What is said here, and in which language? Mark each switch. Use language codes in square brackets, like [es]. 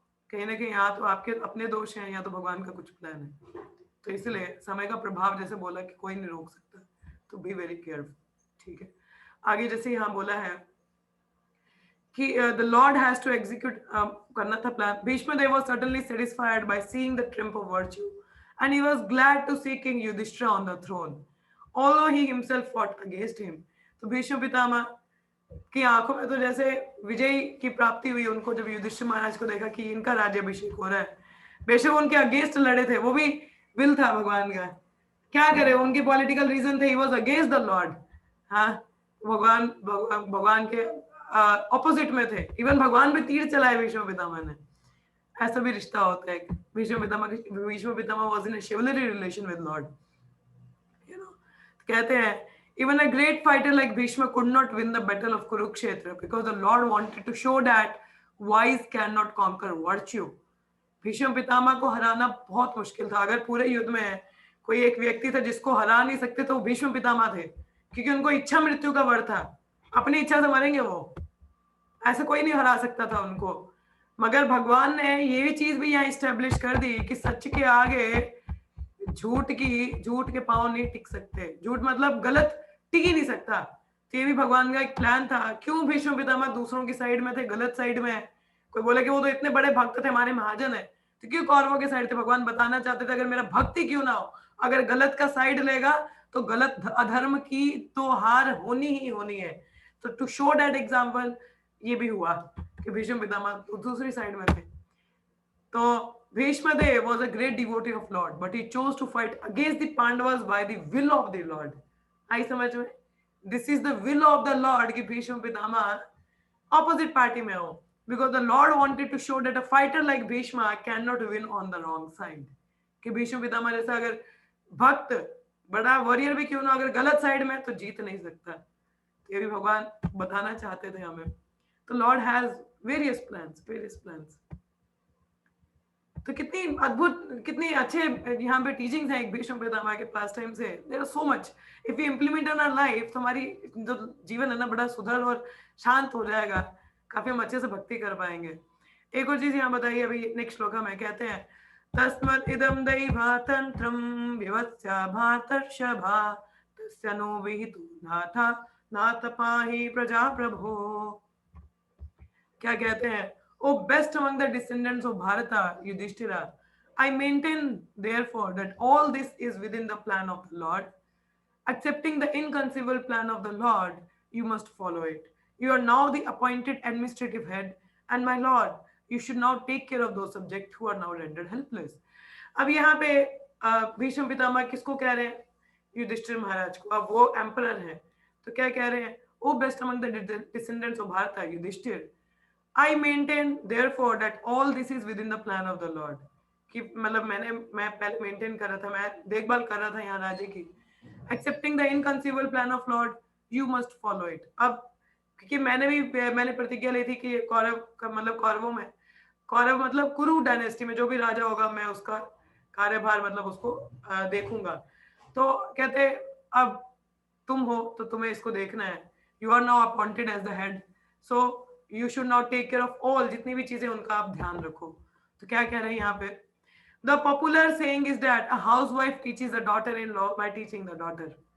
[hi] कहीं ना कहीं या तो आपके अपने दोष हैं या तो भगवान का कुछ प्लान है। तो इसलिए समय का प्रभाव जैसे बोला कि कोई नहीं रोक सकता, तो [en] Be very careful. [hi] ठीक है, आगे जैसे यहाँ बोला है कि [en] the Lord has to execute [hi] करना था plan. [en] Bhishmadev was certainly satisfied by seeing the triumph of virtue, and he was glad to see King Yudhishthira on the throne, although he himself fought against him. [hi] तो भीष्म पितामह की आंखों में तो जैसे विजय की प्राप्ति हुई उनको, जब युधिष्ठिर महाराज को देखा कि इनका राज्याभिषेक हो रहा है। बेशक उनके अगेंस्ट लड़े थे, वो भी विल था भगवान का, क्या करे, उनके पॉलिटिकल रीजन थे, [en] He was against the lord. [hi] हाँ, भगवान के ऑपोजिट में थे, इवन भगवान पे तीर चलाए भीष्म पितामह ने। ऐसा भी रिश्ता होता है, [en] Bhishma Pitamah was in a chivalry relation with lord, you know. [hi] कहते हैं [en] even a great fighter like Bhishma could not win the battle of Kurukshetra because the Lord wanted to show that wise cannot conquer virtue. [hi] Bhishma Pitamah को हराना बहुत मुश्किल था। अगर पूरे युद्ध में कोई एक व्यक्ति था जिसको हरा नहीं सकते तो भीष्म पितामह थे, क्योंकि उनको इच्छा मृत्यु का वर था, अपनी इच्छा से मरेंगे वो, ऐसा कोई नहीं हरा सकता था उनको। मगर भगवान ने ये भी चीज भी यहाँ इस्टेब्लिश कर दी कि सच के आगे झूठ के पांव नहीं टिक सकते। झूठ मतलब गलत टिक ही नहीं सकता। तो ये भी भगवान का एक प्लान था। क्यों भीष्म पितामह दूसरों की साइड में थे, गलत साइड में? कोई बोले कि वो तो इतने बड़े भक्त थे, हमारे महाजन है, तो क्यों कौरवों के साइड थे? भगवान बताना चाहते थे अगर मेरा भक्त ही क्यों ना हो, अगर गलत का साइड लेगा तो गलत अधर्म की तो हार होनी ही होनी है। तो [en] to show that example [hi] ये भी हुआ कि भीष्म पितामह दूसरी साइड में थे। [en] तो Bhishmadev was a great devotee of Lord, but he chose to fight against the Pandavas by the will of the Lord. [hi] आई समझ में? [en] This is the will of the Lord [hi] कि भीष्म पितामह [en] opposite party [hi] में हो, [en] because the Lord wanted to show that a fighter like Bhishma cannot win on the wrong side. [hi] कि भीष्म पितामह जैसा अगर भक्त बड़ा वॉरियर भी क्यों ना, अगर गलत साइड में तो जीत नहीं सकता। तो ये भी भगवान बताना चाहते थे हमें। [en] तो Lord has various plans। [hi] तो कितनी अद्भुत, कितनी अच्छे यहाँ पे टीचिंग्स हैं एक भीष्म पितामह के पास टाइम से। [en] there are so much if we implement in our life, [hi] तो हमारी जो जीवन है ना बड़ा सुधर और शांत हो जाएगा, काफी हम अच्छे से भक्ति कर पाएंगे। एक और चीज यहाँ बताइए, अभी नेक्स्ट श्लोक में कहते हैं [sa] तस्मत् इदं दैवातंत्रं विवत्स्या भातर्षभा तस्य नो विहितो नाथा नाथ पाहि प्रजा प्रभो। [hi] क्या कहते हैं? [en] O best among the descendants of Bharata, Yudhishthira, I maintain therefore that all this is within the plan of the Lord. Accepting the inconceivable plan of the Lord, you must follow it. You are now the appointed administrative head, and my Lord, you should now take care of those subjects who are now rendered helpless. [hi] अब यहाँ पे भीष्म पितामह किसको कह रहे हैं? युधिष्ठिर महाराज को। अब वो एम्परर है, तो क्या कह रहे हैं? [en] O best among the descendants of Bharata, Yudhishthir, I maintain therefore that all this is within the plan of the Lord. [hi] कि मतलब मैं पहले मेंटेन कर रहा था, मैं देखभाल कर रहा था यहाँ राज्य की. [en] Accepting the inconceivable plan of Lord, you must follow it. [hi] अब क्योंकि मैंने प्रतिज्ञा ली थी कि कौरवों में, कौरव मतलब कुरु डायनेस्टी में जो भी राजा होगा मैं उसका कार्यभार मतलब उसको देखूंगा. तो कहते अब तुम हो तो तुम्हें इसको देखना है. [en] You are now appointed as the head, so you should now take care of all. [hi] जितनी भी चीजें उनका आप ध्यान रखो. तो क्या कह रहे हैं यहाँ पे? [en] The popular saying is that a housewife teaches a daughter-in-law by teaching the daughter.